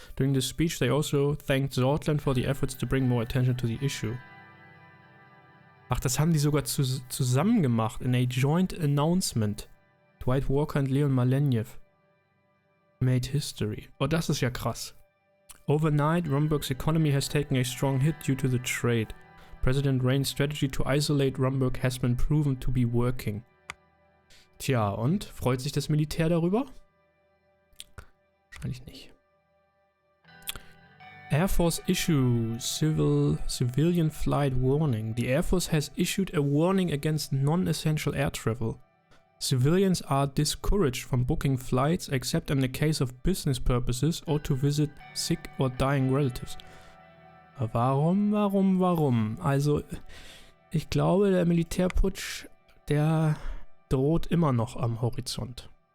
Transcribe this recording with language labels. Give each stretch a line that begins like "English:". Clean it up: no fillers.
English: During the speech they also thanked Sordland for the efforts to bring more attention to the issue.
German: Ach, das haben die sogar zusammen gemacht
English: in a joint announcement.
German: Dwight Walker und Leon Malenev
English: made history.
German: Oh, das ist ja krass.
English: Overnight, Rumburg's economy has taken a strong hit due to the trade. President Rayne's strategy to isolate Rumburg has been proven to be working.
German: Tja, und? Freut sich das Militär darüber? Wahrscheinlich nicht.
English: Air Force issues civilian flight warning. The Air Force has issued a warning against non-essential air travel. Civilians are discouraged from booking flights except in the case of business purposes or to visit sick or dying relatives.
German: Warum? Also, ich glaube, der Militärputsch, der droht immer noch am Horizont.